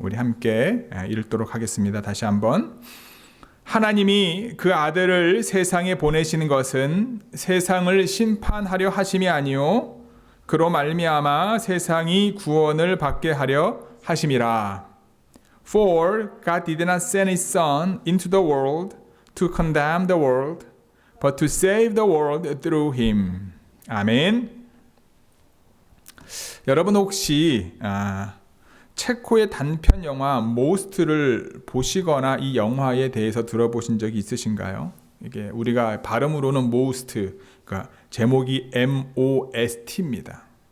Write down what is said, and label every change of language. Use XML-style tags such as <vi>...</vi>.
<ko>우리 함께 읽도록 하겠습니다. 다시 한번. 하나님이 그 아들을 세상에 보내시는 것은 세상을 심판하려 하심이 아니요 그로 말미암아 세상이 구원을 받게 하려 하심이라.</ko> <en>For God did not send his son into the world to condemn the world, but to save the world through him.</en> <ko>아멘. 여러분 혹시 체코의 단편 영화 모스트를 보시거나 이 영화에 대해서 들어보신 적이 있으신가요? 이게 우리가 발음으로는 모스트, 그러니까 제목이 MOST입니다.</ko>